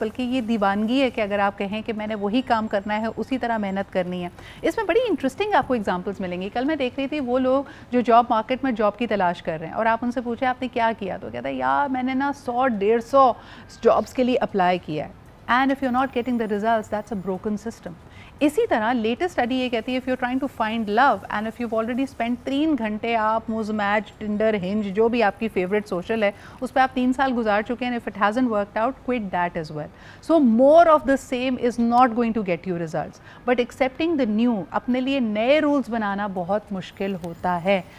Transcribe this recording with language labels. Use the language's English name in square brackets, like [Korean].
[Urdu] بلکہ یہ دیوانگی ہے کہ اگر آپ کہیں کہ میں نے وہی کام کرنا ہے, اسی طرح محنت کرنی ہے. اس میں بڑی انٹرسٹنگ آپ کو ایگزامپلس ملیں گی. کل میں دیکھ رہی تھی وہ لوگ جو جاب مارکیٹ میں جاب کی تلاش کر رہے ہیں, اور آپ ان سے پوچھیں آپ نے کیا کیا, تو کہتا ہے یار میں نے نا 100-150 جابس کے لیے اپلائی کیا ہے. [English] And if you not getting the results that's a broken system. [Urdu] اسی طرح لیٹسٹ اسٹڈی یہ کہتی ہے [English] if you trying to find love and if you already spend [Urdu] 3 گھنٹے آپ موز میچ, ٹنڈر, ہنج, جو بھی آپ کی فیوریٹ سوشل ہے اس پہ آپ 3 سال گزار چکے ہیں, [English] If it hasn't worked out quite that as well. So more of the same is not going to get you results, but accepting the new, [Urdu] اپنے لیے نئے رولس بنانا بہت مشکل ہوتا ہے.